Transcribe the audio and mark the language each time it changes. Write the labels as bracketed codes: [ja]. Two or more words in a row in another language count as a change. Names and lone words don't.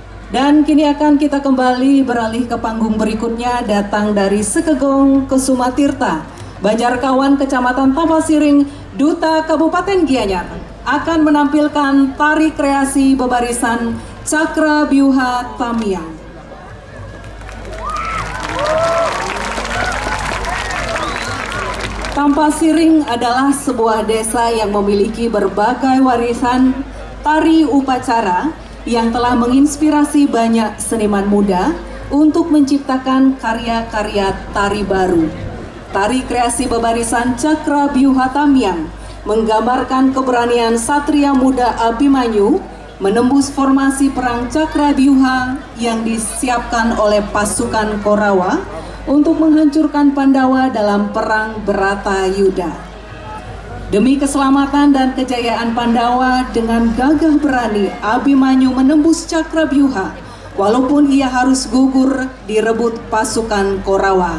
[id] Dan kini akan kita kembali beralih ke panggung berikutnya, datang dari Sekegong Kesumatirta, Banjarkawan, Kecamatan Tampasiring, Duta Kabupaten Gianyar, akan menampilkan tari kreasi bebarisan Cakra Byuha Tamiang. Tampasiring adalah sebuah desa yang memiliki berbagai warisan tari upacara yang telah menginspirasi banyak seniman muda untuk menciptakan karya-karya tari baru. Tari kreasi bebarisan Cakra Byuha Tamiang menggambarkan keberanian satria muda Abimanyu menembus formasi perang Cakra Byuha yang disiapkan oleh pasukan Korawa untuk menghancurkan Pandawa dalam perang Bratayuda. Demi keselamatan dan kejayaan Pandawa, dengan gagah berani Abimanyu menembus Cakra Byuha walaupun ia harus gugur direbut pasukan Korawa.